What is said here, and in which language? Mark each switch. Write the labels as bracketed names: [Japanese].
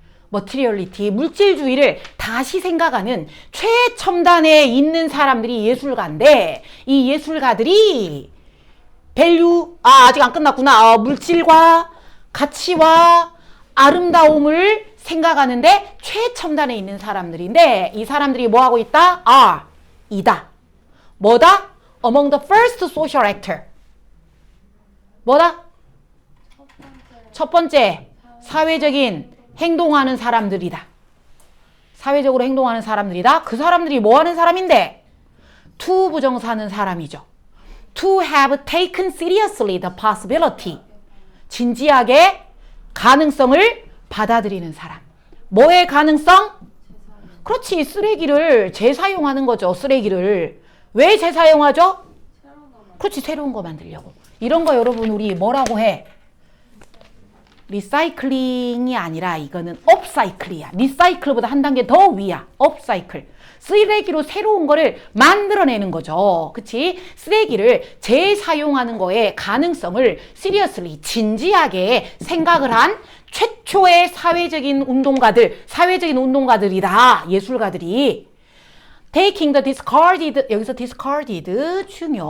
[Korean] 머티리얼리티, 물질주의를 다시 생각하는 최첨단에 있는 사람들이 예술가인데, 이 예술가들이 밸류, 아직 안 끝났구나. 물질과 가치와 아름다움을 생각하는데 최첨단에 있는 사람들인데, 이 사람들이 뭐 하고 있다? 이다. 뭐다? [English] Among the first social actor. [Korean] 뭐다? 첫 번째, 사회적인 행동하는 사람들이다. 사회적으로 행동하는 사람들이다. 그 사람들이 뭐 하는 사람인데? To 부정사는 사람이죠. [English] To have taken seriously the possibility. [Korean] 진지하게 가능성을 받아들이는 사람. 뭐의 가능성? 그렇지. 쓰레기를 재사용하는 거죠. 쓰레기를. 왜 재사용하죠? 그렇지. 새로운 거 만들려고. 이런 거 여러분 우리 뭐라고 해? 리사이클링이 아니라 이거는 업사이클이야. 리사이클보다 한 단계 더 위야. 업사이클. 쓰레기로 새로운 거를 만들어내는 거죠. 그치? 쓰레기를 재사용하는 거에 가능성을 seriously, 진지하게 생각을 한 최초의 사회적인 운동가들이다. 예술가들이. [English] Taking the discarded, [Korean] 여기서 [English] discarded [Korean] 중요.